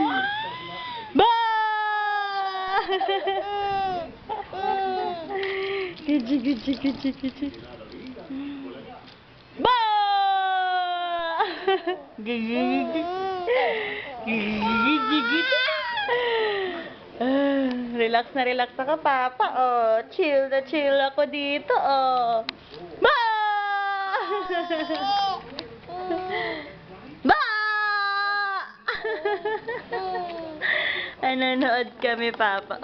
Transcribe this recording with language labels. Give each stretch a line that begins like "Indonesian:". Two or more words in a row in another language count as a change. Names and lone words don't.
Filipino: Ba! Guji, guji, guji, guji. Ba! Guji, guji. Guji, guji. Relax na ka, Papa. Oh, chill na chill ako dito. Oh. Ba! Ba! Nanonood kami, Papa.